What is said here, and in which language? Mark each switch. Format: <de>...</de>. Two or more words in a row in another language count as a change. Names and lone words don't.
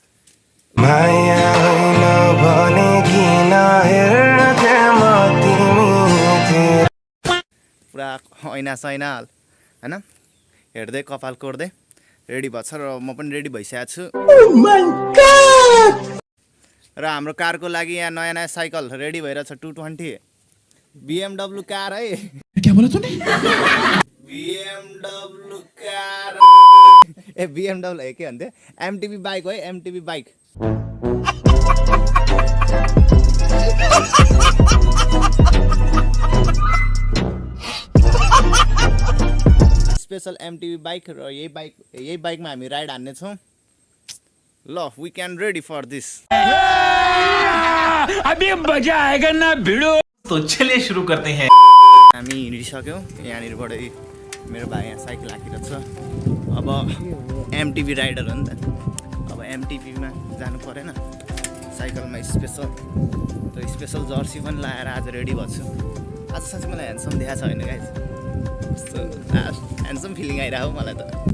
<ne>पुरा ऐना सैना होइन हेर्दै कपाल कोर्दै रेडी भएको छ र म पनि रेडी भइसकेको छु। र हाम्रो कारको लागि यहाँ नयाँ नयाँ साइकल रेडी भइरहेछ 220 BMW कार है।</ne> <hi>क्या बोला तूने?</hi> <ne>BMW कार ए BMW है के भन्थे MTB बाइक है MTB बाइक।</ne> <en>special MTB bike</en> <ne>र यही बाइकमा हामी राइड हान्ने छौँ।</ne> <en>ल we can ready for this.</en> <hi>अभी मजा आएगा ना भिड़ो। तो चलिए शुरू करते हैं।</hi> <ne>हामी हिँडिसक्यौँ यहाँनिरबाट मेरो भाइ यहाँ साइकल हाकिरहेको छ। अब MTB राइडर हो नि त अब MTBमा जानु परेन साइकलमा</ne> <en>special jersey</en> <ne>पनि लगाएर आज रेडी भएको छु। आज साँच्चै मलाई ह्यान्डसम देखाएको छ होइन गाइस। कस्तो</ne> <en>handsome feeling</en> <ne>आइरहेको मलाई त।</ne>